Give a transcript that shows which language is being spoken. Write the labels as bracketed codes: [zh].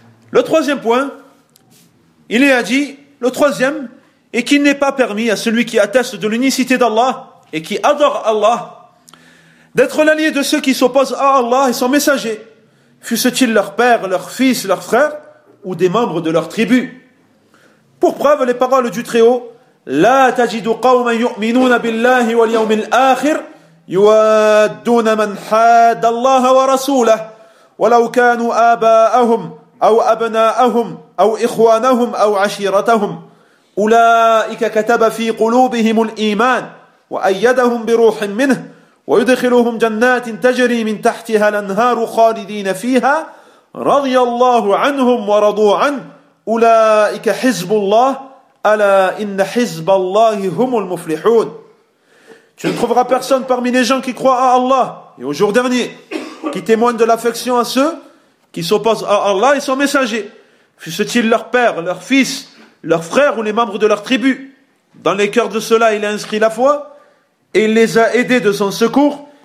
[fr] Le troisième point, il est dit, le troisième, et qu'il n'est pas permis à celui qui atteste de l'unicité d'Allah et qui adore Allah d'être l'allié de ceux qui s'opposent à Allah et son messager, fussent-ils leur père, leur fils, leur frère ou des membres de leur tribu. Pour preuve, les paroles du Très-Haut: [ar] La tajidu qawman yu'minuna billahi wal yawmil akhir يوادون من حاد الله ورسوله ولو كانوا آباءهم أو أبناءهم أو إخوانهم أو عشيرتهم أولئك كتب في قلوبهم الإيمان وأيدهم بروح منه ويدخلهم جنات تجري من تحتها الأنهار خالدين فيها رضي الله عنهم ورضوا عنه أولئك حزب الله ألا إن حزب الله هم المفلحون. [fr] Tu ne trouveras personne parmi les gens qui croient à Allah et au jour dernier, qui témoignent de l'affection à ceux qui s'opposent à Allah et son messager, fussent-ils leur père, leur fils, leur frère ou les membres de leur tribu. Dans les cœurs de ceux-là, il a inscrit la foi et il les a aidés de son secours.